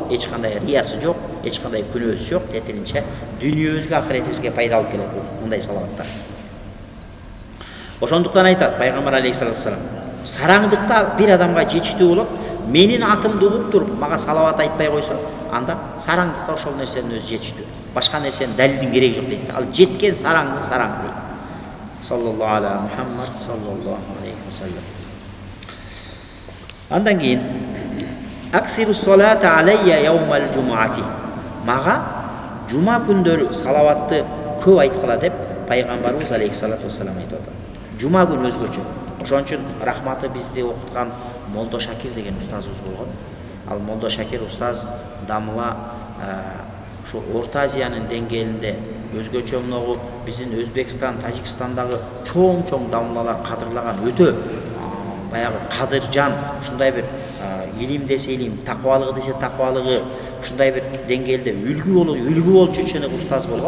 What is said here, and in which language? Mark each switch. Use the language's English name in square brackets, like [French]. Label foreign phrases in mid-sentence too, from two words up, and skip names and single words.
[Kyrgyz] Эч кандай риясы жок, эч кандай күнөөсү жок, тетиринче дүйнөбүзгө, ахиретибизге пайда алып келет мындай салаваттар. Ошондуктан айтат пайгамбар [Arabic] عليه الصلاة والسلام, [Kyrgyz] сараңдыкта бир адамга жетиштүү болот, менин атымды угуп туруп мага салават айтпай койсо, анда сараңдыкта ошол нерсенин өзү жетиштүү. Башка нерсенин далилдин кереги жок дейт. Ал жеткен сараңдын сараңы дейт. [Arabic] صلى الله على محمد صلى الله عليه وسلم. [Kyrgyz] Андан кийин [Arabic] أكثروا الصلاة علي يوم الجمعة. [Kyrgyz] Мага жума күндөрү салаватты көп айткыла деп пайгамбарыбыз [Arabic] عليه الصلاة والسلام [Kyrgyz] айтып атат. Жума күнү өзгөчө. Ошон үчүн рахматы бизди окуткан Молдо Шакир деген устазыбыз болгон. Ал Молдо Шакир устаз дамыла ушу Орто Азиянын деңгээлинде өзгөчө мынагу биздин Өзбекстан, Тажикстандагы чоң дамылалар кадырлаган өтө баягы кадыржан, ушундай бир илим десе илим, таквалыгы десе таквалыгы, ушундай бир деңгээлде үлгү болчу чыныгы устаз болгон.